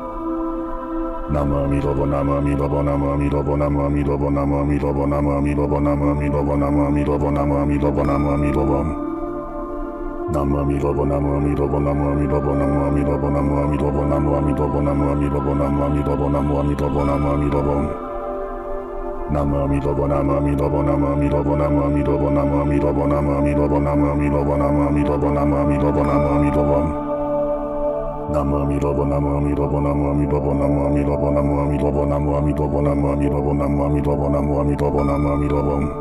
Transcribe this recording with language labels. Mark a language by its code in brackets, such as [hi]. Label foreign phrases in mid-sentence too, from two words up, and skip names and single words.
[sa] Namu Amitabha, Namu Amitabha, Namu Amitabha, Namu Amitabha, Namu Amitabha, Namu Amitabha, Namu Amitabha, Namu Amitabha, Namu Amitabha, Namu Amitabha. Namu Amitabha, Namu Amitabha, Namu Amitabha, Namu Amitabha, Namu Amitabha, Namu Amitabha, Namu Amitabha, Namu Amitabha, Namu Amitabha, Namu Amitabha. Nam Amitabha, Nam Amitabha, Nam Amitabha, Nam Amitabha, Nam Amitabha, Nam Amitabha, Nam Amitabha, Nam Amitabha, Nam Amitabha, Nam Amitabha. Nam Amitabha, Nam Amitabha, Nam Amitabha, Nam Amitabha, Nam Amitabha, Nam Amitabha, Nam Amitabha, Nam Amitabha, Nam Amitabha, Nam Amitabha.